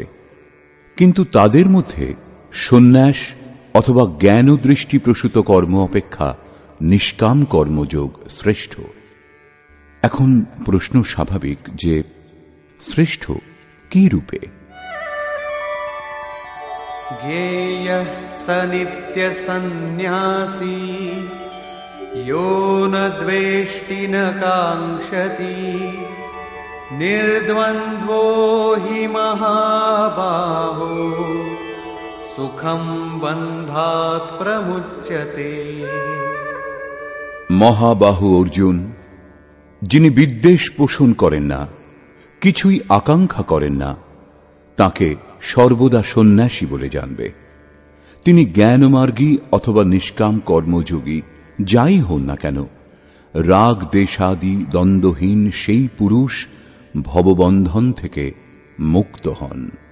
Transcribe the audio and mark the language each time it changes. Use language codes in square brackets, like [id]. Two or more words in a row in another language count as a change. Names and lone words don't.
[bn] কিন্তু তাদের মধ্যে সন্ন্যাস অথবা জ্ঞান দৃষ্টি প্রসূত কর্ম অপেক্ষা নিষ্কাম কর্মযোগ শ্রেষ্ঠ। এখন প্রশ্ন স্বাভাবিক যে শ্রেষ্ঠ কি রূপে? [sa] জ্ঞেয়ঃ স নিত্য সন্ন্যাসী यो न द्वेष्टि न काङ्क्षति निर्द्वन्द्वो हि महाबाहो सुखं बन्धात् प्रमुच्यते। [bn] মহাবাহু অর্জুন, যিনি বিদ্বেষ পোষণ করেন না, কিছুই আকাঙ্ক্ষা করেন না, তাকে সর্বদা সন্ন্যাসী বলে জানবে। তিনি জ্ঞানমার্গী অথবা নিষ্কাম কর্মযোগী যাই হন না কেন, রাগ দেশাদি দ্বন্দ্বহীন সেই পুরুষ ভববন্ধন থেকে মুক্ত হন।